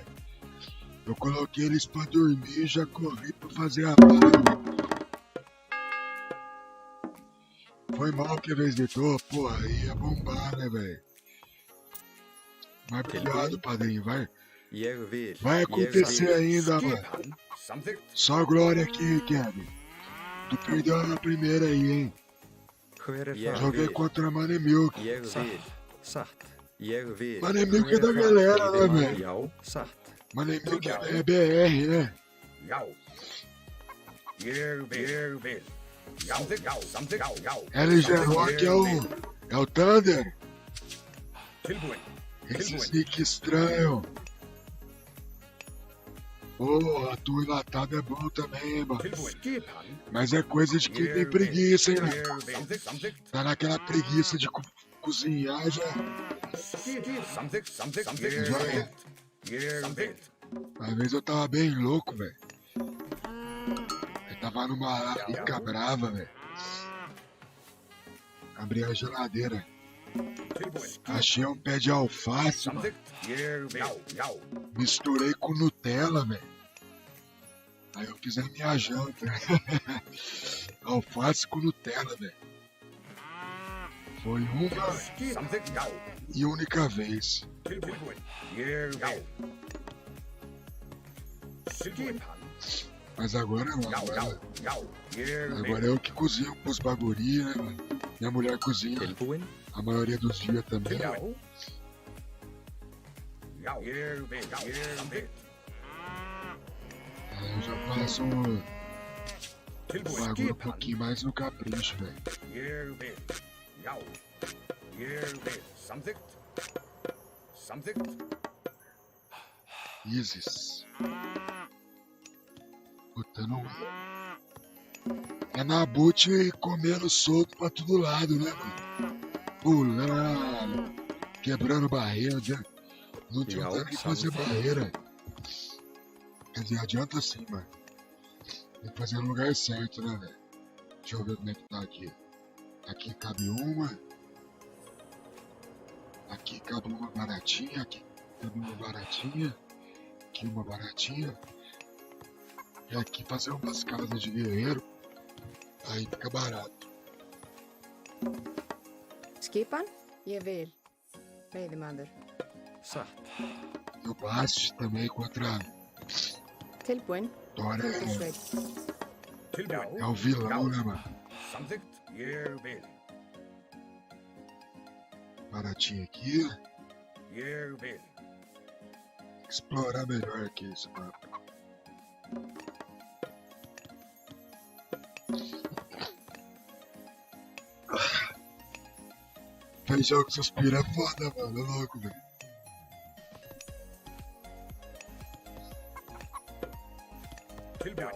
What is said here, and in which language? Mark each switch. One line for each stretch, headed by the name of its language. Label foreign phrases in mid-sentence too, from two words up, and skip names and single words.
Portuguese: Eu coloquei eles pra dormir e já corri pra fazer a live. Foi mal que visitou, porra, ia bombar, né, velho? Mas obrigado, padrinho, vai
Icelandic: Ég vil.
Portuguese: acontecer ainda, mano.
Icelandic: Skipan. Samþykkt.
Portuguese: Só glória aqui, Kevin. Tu perdeu na primeira aí, hein?
Icelandic: Hver er
Portuguese: Joguei
Icelandic: þar? Ég vil.
Portuguese: contra Mane Milk.
Icelandic: Ég vil. Satt. Ég vil.
Portuguese: Mane Milk
Icelandic: Hver
Portuguese: é da
Icelandic: þar?
Portuguese: galera, né,
Icelandic: Veiðimaður.
Portuguese: velho?
Icelandic: Já, satt.
Portuguese: Mane Milk é BR, né?
Icelandic: Já. Ég vil. Samþykkt. Já. Samþykkt. Já. Já.
Portuguese: LG Rock é o Thunder.
Icelandic: Tilbúin.
Portuguese: Esse sneak estranho. Porra, tu enlatado é bom também, mano.
Icelandic: Tilbúin. Skipan.
Portuguese: Mas é coisa de quem tem preguiça, hein, né?
Icelandic: Ég vil. Samþykkt. Samþykkt.
Portuguese: Tá naquela preguiça de cozinhar já.
Icelandic: Samþykkt. Samþykkt. Samþykkt.
Portuguese: Já é.
Icelandic: Samþykkt.
Portuguese: Às vezes eu tava bem louco, velho. Eu tava numa larica brava, velho. Abri a geladeira.
Icelandic: Tilbúin.
Portuguese: Achei um pé de alface, mano.
Icelandic: Samþykkt. Ég vil. Já. Já.
Portuguese: Misturei com Nutella, velho. Aí eu fiz a minha janta. Alface com Nutella, velho. Foi uma
Icelandic: Samþykkt. Já.
Portuguese: e única vez.
Icelandic: Tilbúin. Ég vil. Skipan.
Portuguese: Mas agora não,
Icelandic: Já. Já. Já. Ég vil.
Portuguese: agora eu que cozinho pros baguri, né, mano? Minha mulher cozinha
Icelandic: Tilbúin.
Portuguese: a maioria dos dias também.
Icelandic: Já. Já. Ég vil. Samþykkt.
Portuguese: Aí eu já faço um
Icelandic: Tilbúin.
Portuguese: bagulho um
Icelandic: Skipan.
Portuguese: pouquinho mais no capricho, velho.
Icelandic: Ég vil. Já. Ég vil. Samþykkt. Samþykkt.
Portuguese: Isis. Botando é na boot comendo solto pra todo lado, né, mano? Pulando, quebrando barreira, não adianta nem fazer barreira. Quer dizer, adianta sim, mano. Tem que fazer no lugar certo, né, velho? Deixa eu ver como é que tá aqui. Aqui cabe uma. Aqui cabe uma baratinha. Aqui cabe uma baratinha. Aqui uma baratinha. E aqui fazer umas casas de guerreiro. Aí fica barato.
Icelandic: Skipan? Ég vil. Veiðimaður. Satt.
Portuguese: E o Bast também contra
Icelandic: Tilbúin.
Portuguese: Dora
Icelandic: Tungursveit. Tilbúin.
Portuguese: é o vilão, né, mano?
Icelandic: Samþykkt. Ég vil.
Portuguese: Baratinho aqui.
Icelandic: Ég vil.
Portuguese: Explorar melhor aqui esse mapa. Feijão que suspira é foda, mano. É louco, velho.
Icelandic: Tilbúin.